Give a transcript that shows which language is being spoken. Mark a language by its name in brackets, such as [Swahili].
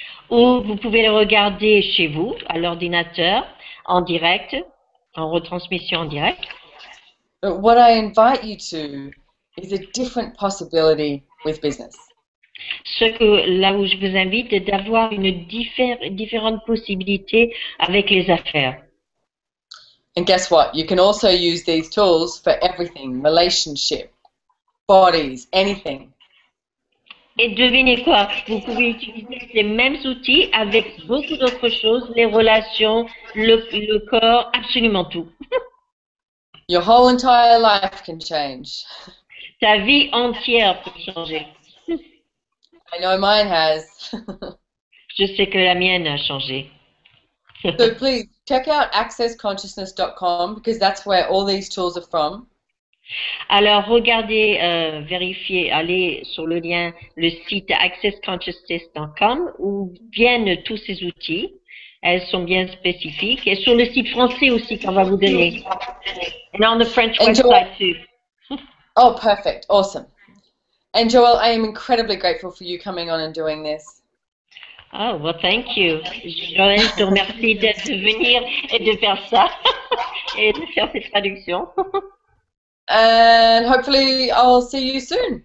[French] Ou vous pouvez le regarder chez vous, à l'ordinateur, en direct, en retransmission en direct. [English] But what I invite you to is a different possibility with business. [French] Là où je vous invite, est d'avoir une différente possibilité avec les affaires. [English] And guess what? You can also use these tools for everything, relationship, bodies, anything. [French] Et devinez quoi? Vous pouvez utiliser les mêmes outils avec beaucoup d'autres choses, les relations, le corps, absolument tout. [English] Your whole entire life can change. [French] Ta vie entière peut changer. [English] I know mine has. [French] Je sais que la mienne a changé. [English] So please check out accessconsciousness.com because that's where all these tools are from. [French] Alors, regardez, vérifiez, allez sur le lien, le site accessconsciousness.com où viennent tous ces outils. Elles sont bien spécifiques. Et sur le site français aussi qu'on va vous donner. [English] And on the French website too. Oh, perfect. Awesome. And Joelle, I am incredibly grateful for you coming on and doing this. Oh, well, thank you. [French] Joël, je te remercie de venir et de faire ça et de faire cette traduction. [English] And hopefully I'll see you soon.